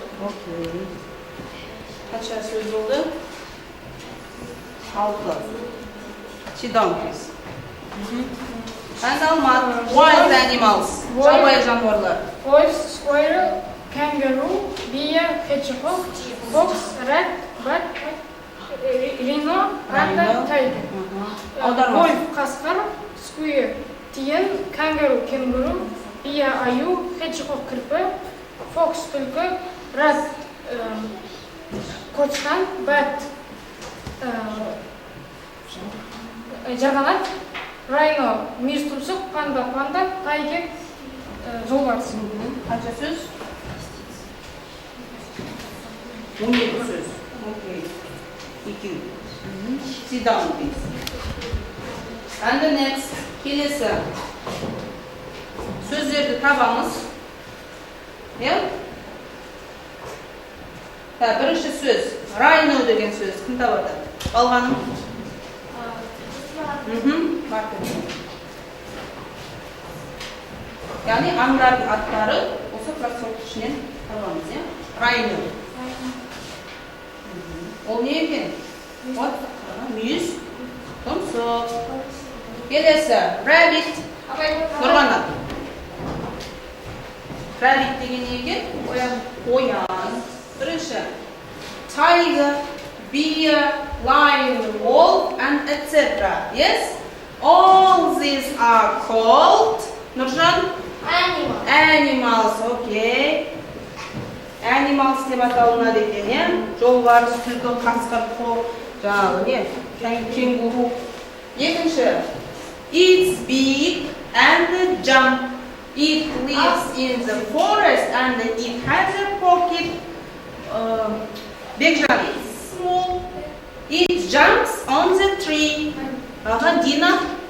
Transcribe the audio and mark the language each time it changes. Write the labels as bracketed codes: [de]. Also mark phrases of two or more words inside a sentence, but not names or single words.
[kk] Окей. Қанша сөз болды? 6. [en] Sit down, please. And Almat, wild animals. [kk] Жабайы жануарлар. [en] Horse, squirrel, kangaroo, deer, hedgehog, fox, rat, bat, rhino, panda, tiger. [kk] Аудармасы. Wolf, қасқыр, squirrel, тиін, kangaroo, кенгуру, бия, аю, hedgehog, кірпі, fox, түлкі, rat, қочқан, bat, жарғанат, rhino, мүйіз тұмсық, панда, tiger, жолбарыс. Қанша сөз? 12 сөз. Окей. 2. [en] Sit down, please. And the next. [kk] Келесі. Сөздерді табамыз. Бірінші сөз. Rhino деген сөз. Кім табады? Балғаным? Яғни аңдардың аттары осы практикалық ішінен табамыз. Rhino. Ол не екен? Мүйіз, тұмсық. Келесі. Rabbit. Нұрғана. Rabbit деген не екен? Қоян. Бірінші. [en] Tiger, bear, lion, wolf, and etc. Yes? All these are called Nurjan? Animals, okay. [kk] Animals деп аталынады екен, жолбарыс, түлкі, қасқыр, жаңағы кенгуру. Екінші. [en] It's big and jump. It lives in the forest and it has a pocket. Бекжан. It's small. It jumps on the tree. Dina.